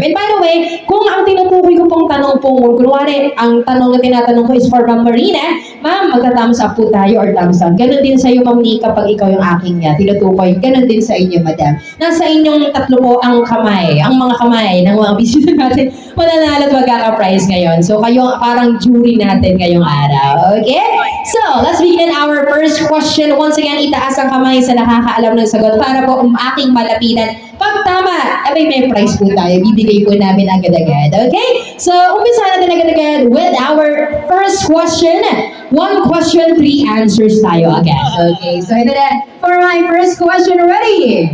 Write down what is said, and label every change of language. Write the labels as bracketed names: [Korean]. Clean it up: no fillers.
[English] And by the way, [Filipino] kung ang tinutukoy ko pong tanong po, kunwari, ang tanong na tinatanong ko [English] is for [Filipino] Ma'am Marina, Ma'am, magta-thumbs up po tayo or thumbs down. Ganon din sa iyo, Ma'am Ni, kapag ikaw yung aking tinutukoy. Ganon din sa inyo, Madam. Nasa inyong tatlo po ang kamay, ang mga kamay ng mga bisita natin, mananalo at magkaka-prize ngayon. So, kayo parang jury natin ngayong araw. Okay? [English] So, let's begin our first question. [Filipino] Once again, itaas ang kamay sa nakakaalam ng sagot para po aking malapitan. Pag tama, may prize po tayo. Bibigay po namin agad-agad. Okay? So, umpisa natin agad-agad [English] with our first question. One question, 3 answers [Filipino] tayo agad. Okay? So, ito na. [English] For my first question, ready?